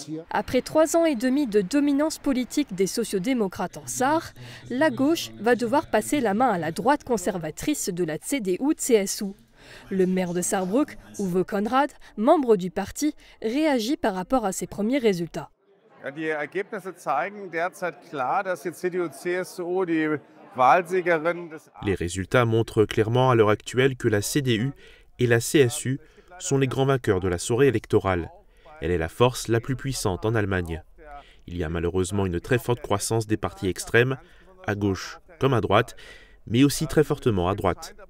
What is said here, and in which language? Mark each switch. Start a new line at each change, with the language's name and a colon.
French: Après 3 ans et demi de dominance politique des sociodémocrates en Sarre, la gauche va devoir passer la main à la droite conservatrice de la CDU-CSU. Le maire de Saarbrück, Uwe Konrad, membre du parti, réagit par rapport à ses premiers résultats.
German: Die Ergebnisse zeigen derzeit klar, dass die CDU-CSU die Wahlsiegerin des...
French: Les résultats montrent clairement à l'heure actuelle que la CDU et la CSU sont les grands vainqueurs de la soirée électorale. Elle est la force la plus puissante en Allemagne. Il y a malheureusement une très forte croissance des partis extrêmes, à gauche comme à droite, mais aussi très fortement à droite.